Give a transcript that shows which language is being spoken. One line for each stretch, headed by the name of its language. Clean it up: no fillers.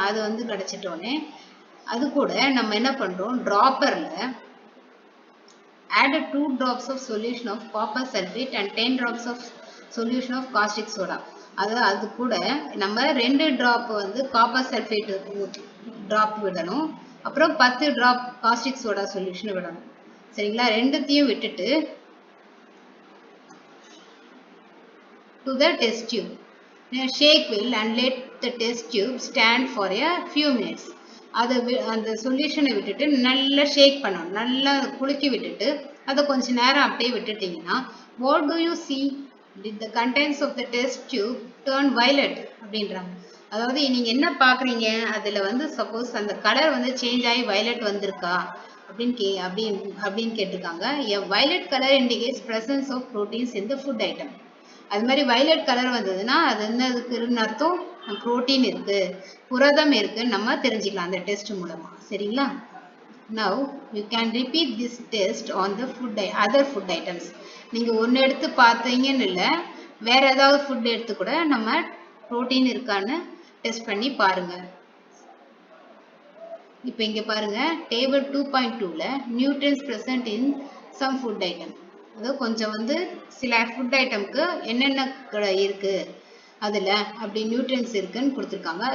Tamil: அது வந்து கிடைச்சிட்டோன்னே அது கூட நம்ம என்ன பண்ணுறோம்,
English: ட்ராப்பரில் add 2 drops of solution of copper sulfate and 10 drops of solution of caustic soda.
Tamil: அது கூட நம்ம 2 ட்ராப் வந்து காப்பர் சல்ஃபேட் ட்ராப் விடணும், அப்புறம் 10 ட்ராப் காஸ்டிக் சோடா சொல்யூஷன் விடணும். சரிங்களா? ரெண்டுத்தையும் விட்டுட்டு
English: to the test tube. Shake well and let the test tube stand for a few minutes.
Tamil: அந்த சொல்யூஷனை விட்டுட்டு நல்லா ஷேக் பண்ணணும், நல்லா குலுக்கி விட்டுட்டு அதை கொஞ்சம் நேரம் அப்படியே விட்டுட்டிங்கன்னா
English: what do you see? Did the contents of the test tube turn violet
Tamil: அப்படின்றாங்க. அதாவது நீங்கள் என்ன பார்க்குறீங்க, அதில் வந்து சப்போஸ் அந்த கலர் வந்து சேஞ்ச் ஆகி வயலட் வந்திருக்கா அப்படின்னு கேட்டிருக்காங்க.
English: A violet color indicates presence of proteins in the food item.
Tamil: அது மாதிரி வயலட் கலர் வந்ததுன்னா அது என்னதுக்குன்னு அர்த்தம், புரோட்டீன் இருக்கு, புரதம் இருக்குன்னு நம்ம தெரிஞ்சுக்கலாம் அந்த டெஸ்ட் மூலமா. சரிங்களா?
English: Now you can repeat this test on the other food items.
Tamil: நீங்க ஒன்று எடுத்து பார்த்தீங்கன்னு இல்லை, வேற ஏதாவது ஃபுட் எடுத்து கூட நம்ம புரோட்டீன் இருக்கான்னு டெஸ்ட் பண்ணி பாருங்க. இப்போ இங்க பாருங்க table 2.2ல nutrients
English: present in some food item.
Tamil: அது கொஞ்சம் வந்து சில ஃபுட் ஐட்டம்க்கு என்னென்ன இருக்கு அதுல அப்படி நியூட்ரியன்ஸ் இருக்குன்னு கொடுத்துருக்காங்க.